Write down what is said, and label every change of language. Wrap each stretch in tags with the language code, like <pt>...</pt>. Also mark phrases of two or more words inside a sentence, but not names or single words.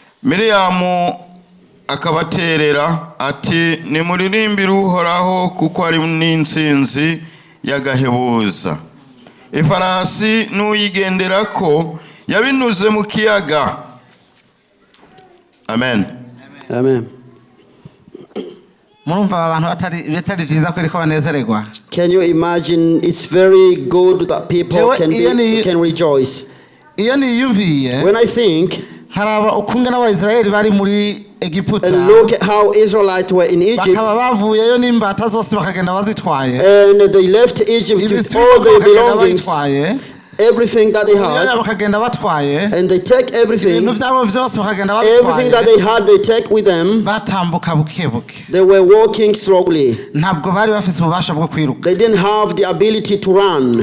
<rn>Miriyamu akabaterera ati nimuririmbire Uhoraho kuko ari n'intsinzi y'agahebuza. Ifarasi n'uyigenderako yabinuze mu kiyaga. Amen. Amen. Murumva abantu batari vyiza ko banezererwa.</rn> <en>Can you imagine? It's very good that people can rejoice. When I think</en> <rn>haraba ukungana abaisraeli bari muri Egiputa,</rn> <en>and look at how Israelites were in Egypt,</en> <rn>bavuyeyo n'imbata zose bakagenda bazitwaye,</rn> <en>and they left Egypt with all their belongings, everything that they had, and they take everything that they had, they take with them. They were walking slowly. They didn't have the ability to run.</en>